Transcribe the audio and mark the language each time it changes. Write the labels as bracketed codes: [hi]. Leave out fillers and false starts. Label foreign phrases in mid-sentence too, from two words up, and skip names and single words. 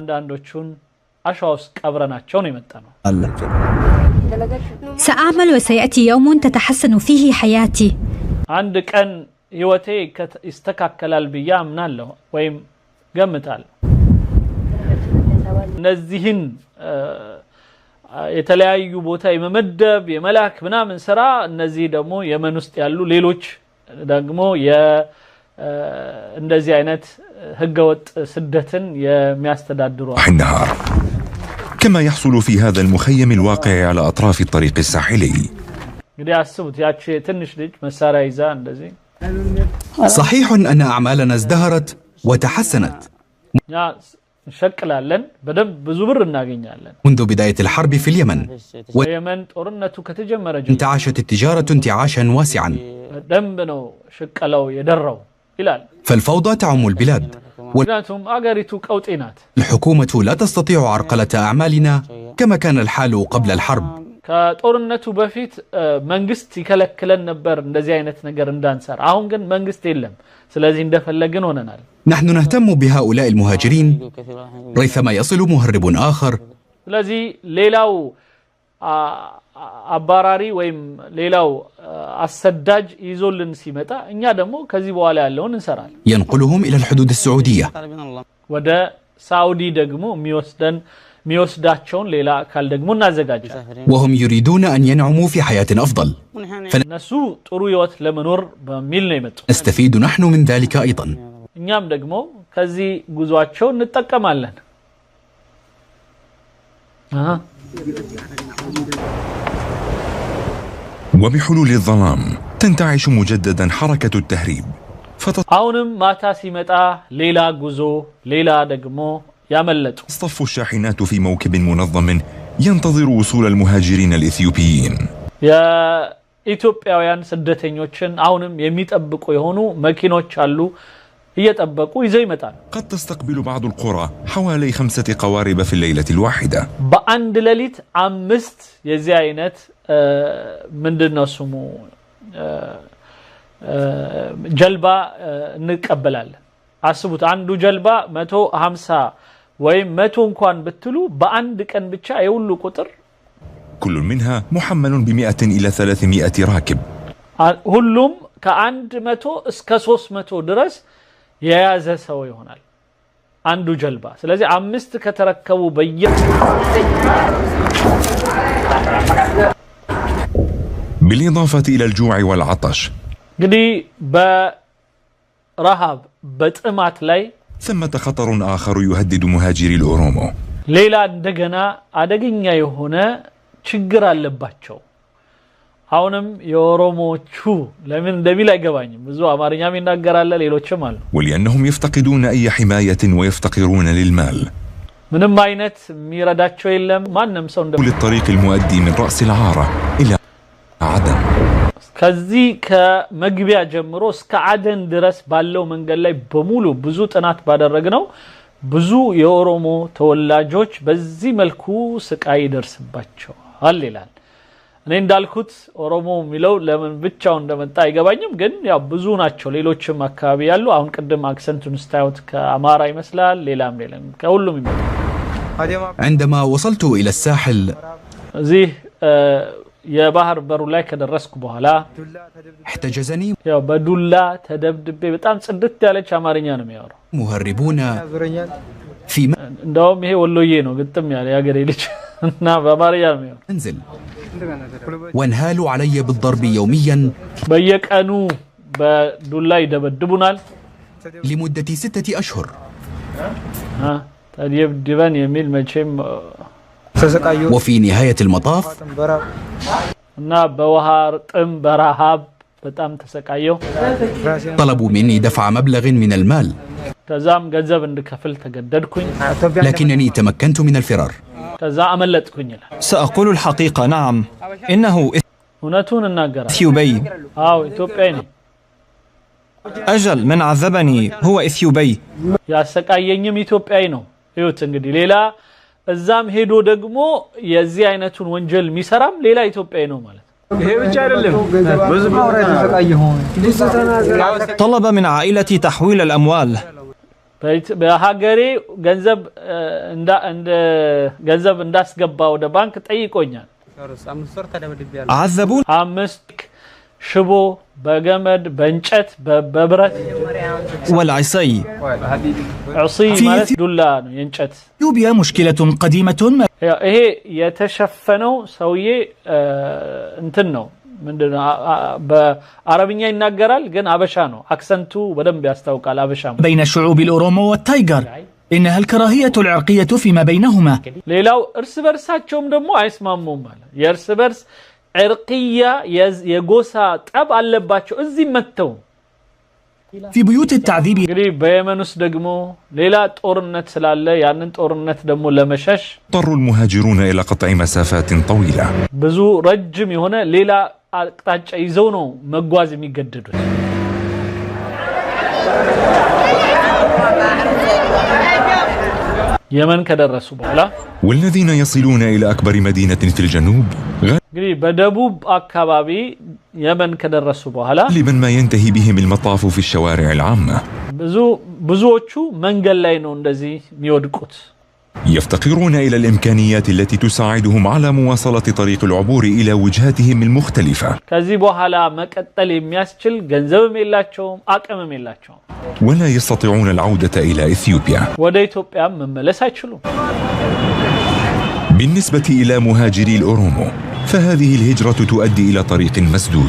[am] አንዳንዶቹን አሸዋ ውስጥ ቀብረናቸው ነው የመጣነው [ar] سأعمل وسيأتي يوم تتحسن فيه حياتي [am] አንድ ቀን ህይወቴ ይስተካከላል ብዬ አምናለሁ ወይም ገምታለሁ እነዚህን የተለያዩ ቦታ የመመደብ የመላክ ምናምን ስራ እነዚህ ደግሞ የመን ውስጥ ያሉ ሌሎች ደግሞ እንደዚህ አይነት ህገወጥ ስደትን የሚያስተዳድሩ [ar] النهار كما يحصل في هذا المخيم الواقع على أطراف الطريق الساحلي [am] እንግዲህ አስቡት ያቺ ትንሽ ልጅ መሳሪያ ይዛ እንደዚህ [ar] صحيح أن أعمالنا ازدهرت وتحسنت [am] ያ እንሸቅላለን በደንብ ብዙ ብር እናገኛለን [ar] منذ بداية الحرب في اليمن [am] የመን ጦርነቱ ከተጀመረ [ar] انتعشت التجارة انتعاشا واسعا [am] ደንብ ነው ሽቀላው የደረው ይላል [ar] فالفوضى تعم البلاد [am] ምክንያቱም አገሪቱ ቀውጤ ናት [ar] والحكومة لا تستطيع عرقلة أعمالنا كما كان الحال قبل الحرب [am] ከጦርነቱ በፊት መንግስት ይከለክለን ነበር እንደዚህ አይነት ነገር እንዳንሰራ አሁን ግን መንግስት የለም ስለዚህ እንደፈለግን ሆነናል [ar] نحن نهتم بهؤلاء المهاجرين ريثما يصل مهرب آخر [am] ስለዚህ ሌላው አባራሪ ወይም ሌላው አሰዳጅ ይዞልን ሲመጣ እኛ ደግሞ ከዚህ በኋላ ያለውን እንሰራለን [ar] ينقلهم إلى الحدود السعودية [am] ወደ ሳውዲ ደግሞ ሚወስዳቸውን ሌላ አካል ደግሞ እናዘጋጃለን [ar] وهم يريدون أن ينعموا في حياة أفضل [am] እነሱ ጥሩ ህይወት ለመኖር በሚል ነው የመጡት [ar] نستفيد نحن من ذلك أيضا [am] እኛም ደግሞ ከዚህ ጉዟቸው እንጠቀማለን [ar] وبحلول الظلام تنتعش مجددا حركة التهريب [am] አሁንም ማታ ሲመጣ ሌላ ጉዞ ሌላ ደግሞ ያመለጡ [ar] تصطف الشاحنات في موكب منظم ينتظر وصول المهاجرين الإثيوبيين [am] የኢትዮጵያውያን ስደተኞችን አሁንም የሚጠብቁ የሆኑ መኪኖች አሉ እየጠበቁ ይዘው ይመጣሉ [ar] قد تستقبل بعض القرى حوالي 5 قوارب في الليلة الواحدة [am] በአንድ ሌሊት 5 የዚህ አይነት ምንድነው ስሙ ጀልባ እንቀበላለን አስቡት አንዱ ጀልባ 150 ወይም 100 እንኳን ብትሉ በአንድ ቀን ብቻ የሁሉ ቁጥር [ar] كل منها محمل ب100 إلى 300 راكب [am] ሁሉም ከ100 እስከ 300 ድረስ የያዘ ሰው ይሆናል አንዱ ጀልባ ስለዚህ 5 ከተረከቡ [ar] بالإضافة إلى الجوع والعطش [am] እንግዲህ በረሃብ በጥማት ላይ [ar] ثمة خطر آخر يهدد مهاجري الأورومو [am] ሌላ እንደገና አደገኛ የሆነ ችግር አለባቸው አሁንም የኦሮሞቹ ለምን እንደሚል አይገባኝም ብዙ አማርኛም ይናገራል ሌሎችም አሉ [ar] ولأنهم يفتقدون أي حماية ويفتقرون للمال [am] ምንም አይነት የሚረዳቸው የለም ማንንም ሰው [ar] كل الطريق المؤدي من رأس العارة إلى عدن [am] ከዚህ ከመግቢያ ጀምሮ እስከ አደን ድረስ ባለው መንገድ ላይ በሙሉ ብዙ ጥናት ባደረግነው ብዙ የኦሮሞ ተወላጆች በዚህ መልኩ ስቃይ ይደርስባቸዋል ይላል። እኔ እንዳልኩት ኦሮሞ የሚለው ለምን ብቻው እንደመጣ አይገባኝም፣ ግን ያው ብዙ ናቸው ሌሎችም አካባቢ ያሉ። አሁን ቅድም አክሰንቱን ስታዩት ከአማራ ይመስላል፣ ሌላም ከሁሉም ይመስላል። [ar] عندما وصلت إلى الساحل [am] እዚህ የባህር በሩ ላይ ከደረስኩ በኋላ [ar] احتجزني [am] ያው በዱላ ተደብድቤ በጣም ጽድት ያለች አማርኛ ነው የሚያወራው። [ar] مهربون في [am] እንደውም ይሄ ወሎዬ ነው ግጥም ያለ ያገሬ ልጅ እና በአማርኛ ነው የሚያወራው። [ar] منزل وانهالوا علي بالضرب يوميا [am] በየቀኑ በዱላ ይደበድቡናል [ar] لمدة 6 أشهر [am] ተደብድበን የሚል መቼም [ar] وفي نهاية المطاف [am] እና በውሃ ጥም በረሃብ በጣም ተሰቃየው። [ar] طلبوا مني دفع مبلغ من المال [am] ከዛም ገንዘብ እንድከፍል ተገደድኩኝ። [ar] لكنني تمكنت من الفرار [am] ከዛ አመለጥኩኝ ይላል። [ar] سأقول الحقيقة، نعم إنه [am] እውነቱን እናገራለሁ። [ar] إثيوبي. [am] አዎ ኢትዮጵያዊ ነኝ። [ar] أجل، من عذبني هو إثيوبي. [am] ያሰቃየኝም ኢትዮጵያዊ ነው። እዩት እንግዲህ ሌላ እዛም ሄዶ ደግሞ የዚህ አይነቱን ወንጀል የሚሰራም ሌላ ኢትዮጵያዊ ነው ማለት ነው። ይሄ ብቻ አይደለም፣ ብዙ ማውራት ተሰቃየሁ። [ar] طلب من عائلتي تحويل الأموال. [am] በሀገሬ ገንዘብ እንዳስገባ ወደ ባንክ ጠይቆኛል። [ar] عذبون [am] 5 ሽቦ በገመድ በእንጨት በብረት [ar] والعصي. [am] عصي ማለት ዱላ ነው የእንጨት። [ar] إثيوبيا مشكلة قديمة [am] ይሄ የተሸፈነው ሰውዬ እንትን ነው ምንድነው በአረብኛ ይናገራል ግን አበሻ ነው። አክሰንቱ በደንብ ያስታውቃል አበሻ ነው። [ar] بين الشعوب الأورومو والتايغر إنها الكراهية العرقية فيما بينهما [am] ሌላው እርስ በርሳቸውም ደግሞ አይስማሙም ማለት የእርስ በርስ ዕርቅያ የጎሳ ጠብ አለባቸው እዚህ መተው። [ar] في بيوت التعذيب [am] እንግዲህ በየመን ውስጥ ደግሞ ሌላ ጦርነት ስላለ ያንን ጦርነት ደግሞ ለመሸሽ [ar] اضطر المهاجرون إلى قطع مسافات طويلة [am] ብዙ ረጅም የሆነ ሌላ አቅጣጫ ይዘው ነው መጓዝ የሚገደዱት። የመን ከደረሱ በኋላ [ar] والذين يصلون إلى أكبر مدينة في الجنوب [am] እንግዲህ በደቡብ አካባቢ የመን ከደረሱ በኋላ [ar] غالبا ما ينتهي بهم المطاف في الشوارع العامة [am] ብዙዎቹ መንገድ ላይ ነው እንደዚህ የሚወድቁት። [ar] يفتقرون إلى الإمكانيات التي تساعدهم على مواصلة طريق العبور إلى وجهاتهم المختلفة [am] ከዚህ በኋላ መቀጠል የሚያስችል ገንዘብም የላቸውም አቅምም የላቸውም። [ar] ولا يستطيعون العودة إلى إثيوبيا. [am] ወደ ኢትዮጵያ መመለስ አይችሉም። [ar] بالنسبة إلى مهاجري الأورومو فهذه الهجرة تؤدي إلى طريق مسدود.